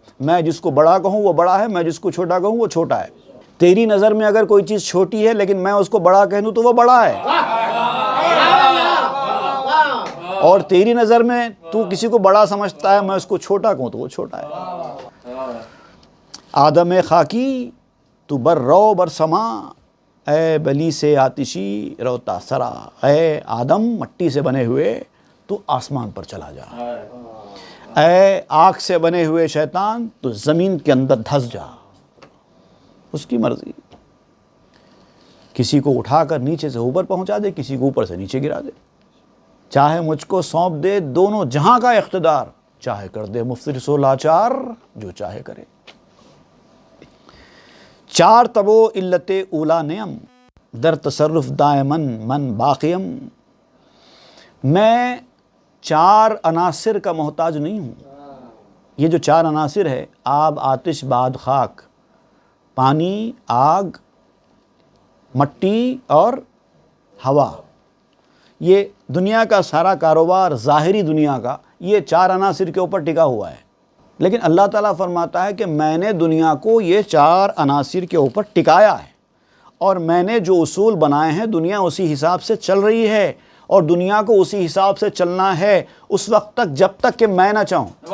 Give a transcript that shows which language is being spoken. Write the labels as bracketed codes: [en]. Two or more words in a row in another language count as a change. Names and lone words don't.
[ur] میں جس کو بڑا کہوں وہ بڑا ہے، میں جس کو چھوٹا کہوں وہ چھوٹا ہے۔ تیری نظر میں اگر کوئی چیز چھوٹی ہے لیکن میں اس کو بڑا کہہ دوں تو وہ بڑا ہے، اور تیری نظر میں تو کسی کو بڑا سمجھتا ہے، میں اس کو چھوٹا کہوں تو وہ چھوٹا ہے۔ [fa] آدم خاکی تو بر رو بر سما، اے بلی سے آتشی روتا سرا، [ur] اے آدم مٹی سے بنے ہوئے تو آسمان پر چلا جا، اے آگ سے بنے ہوئے شیطان تو زمین کے اندر دھس جا۔ اس کی مرضی، کسی کو اٹھا کر نیچے سے اوپر پہنچا دے، کسی کو اوپر سے نیچے گرا دے، چاہے مجھ کو سونپ دے دونوں جہاں کا اقتدار، چاہے کر دے مفترس و لاچار، جو چاہے کرے۔ [fa] چار تبو علت اولا نیم، در تصرف دائمن من باقیم، [ur] میں چار عناصر کا محتاج نہیں ہوں۔ یہ جو چار عناصر ہے، آب، آتش، باد، خاک، پانی، آگ، مٹی اور ہوا، یہ دنیا کا سارا کاروبار ظاہری دنیا کا یہ چار عناصر کے اوپر ٹکا ہوا ہے۔ لیکن اللہ تعالیٰ فرماتا ہے کہ میں نے دنیا کو یہ چار عناصر کے اوپر ٹکایا ہے، اور میں نے جو اصول بنائے ہیں دنیا اسی حساب سے چل رہی ہے، اور دنیا کو اسی حساب سے چلنا ہے اس وقت تک جب تک کہ میں نہ چاہوں۔